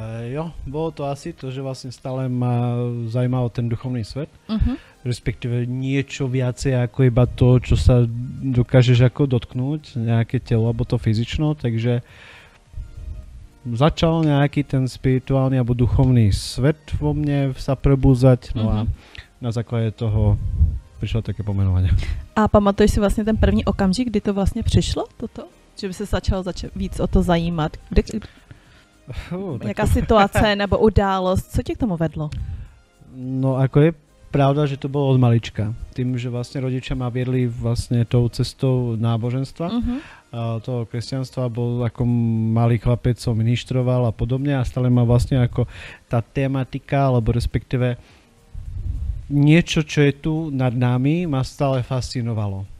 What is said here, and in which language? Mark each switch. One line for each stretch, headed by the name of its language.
Slovak: Jo, bolo to asi to, že vlastne stále ma zaujímal ten duchovný svet, respektíve niečo viacej ako iba to, čo sa dokážeš ako dotknúť, nejaké telo alebo to fyzično, takže začal nejaký ten spirituálny alebo duchovný svet vo mne sa prebúzať, no a na základe toho prišlo také pomenovanie.
Czech: A pamatuješ si vlastně ten první okamžik, kdy to vlastně přišlo, toto? Že by se začal víc o to zajímat? Jaká situace nebo událost? Co tě k tomu vedlo?
Slovak: No ako je pravda, že to bolo od malička. Tým, že vlastne rodičia ma viedli vlastne tou cestou náboženstva, toho kresťanstva, bol ako malý chlapec, som ministroval a podobne a stále ma vlastne ako tá tematika, alebo respektíve niečo, čo je tu nad nami, ma stále fascinovalo.